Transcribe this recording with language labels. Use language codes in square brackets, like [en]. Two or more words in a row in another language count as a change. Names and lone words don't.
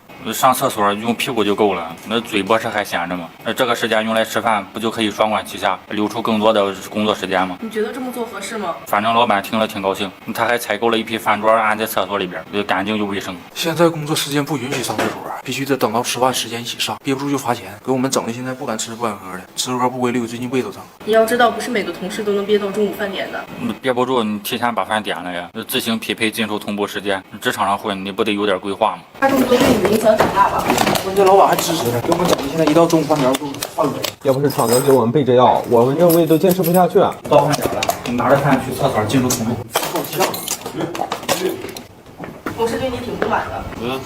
[zh] 上廁所用屁股就夠了，那嘴不是還閒着嗎？這個時間用來吃飯，不就可以雙管齊下，留出更多的工作時間嗎？你覺得這麼做合適嗎？反正老板聽了挺高興，他還採購了一批飯桌安在廁所裡邊，乾淨又衛生。現在工作時間不允許上廁所，必須得等到吃飯時間一起上，憋不住就罰錢，給我們整的現在不敢吃不敢喝的，吃喝不規律，最近胃都疼。你要知道，不是每個同事都能憋到中午飯點的。憋不住，你提前把飯點了呀，自行匹配進出同步時間。職場上混，你不得有點規劃嗎？他這麼做對你的影響挺大吧？關鍵老闆還支持呢，給我們整的現在一到中午飯點就飯了。要不是廠子給我們備這藥，我們這胃都堅持不下去啊。到飯點了，你拿着飯去廁所進出同步。我是對你挺不滿的。